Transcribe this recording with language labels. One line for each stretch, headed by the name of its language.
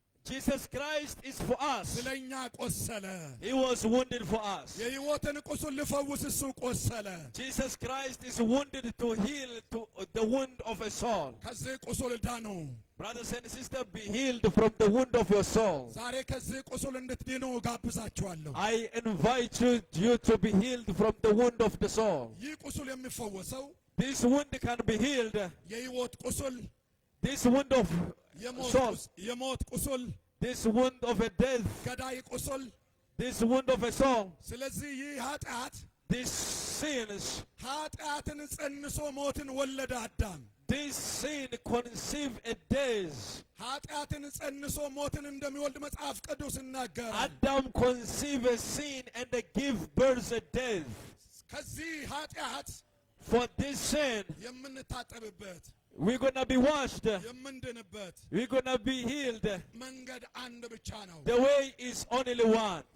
English: Jesus Christ is for us.
Amharic: ስለኛ ቆሰለ።
English: He was wounded for us.
Amharic: የህይወትን ቁስል ሊፈውስ እሱ ቆሰለ።
English: Jesus Christ is wounded to heal to the wound of a soul.
Amharic: ከዚህ ቁስል ዳኑ።
English: Brothers and sisters, be healed from the wound of your soul.
Amharic: ዛሬ ከዚህ ቁስል እንድትድኑ ጋብዛችኋለሁ።
English: I invite you to be healed from the wound of the soul.
Amharic: ይህ ቁስል የሚፈወሰው
English: This wound can be healed.
Amharic: የህይወት ቁስል፣
English: This wound of soul.
Amharic: የሞት ቁስል፣
English: This wound of a death.
Amharic: ገዳይ ቁስል።
English: This wound of a soul.
Amharic: ስለዚህ ይህ ኃጢአት
English: These sins.
Amharic: ኃጢአትን ጸንሶ ሞትን ወለደ አዳም።
English: This sin conceived a death.
Amharic: ኃጢአትን ጸንሶ ሞትን እንደሚወልድ መጽሐፍ ቅዱስ ይናገራል።
English: Adam conceived a sin and gave birth a death.
Amharic: ከዚህ ኃጢአት
English: For this sin,
Amharic: የምንታጠብበት
English: we're gonna be washed.
Amharic: የምንድንበት
English: We're gonna be healed.
Amharic: መንገድ አንድ ብቻ ነው።
English: The way is only one.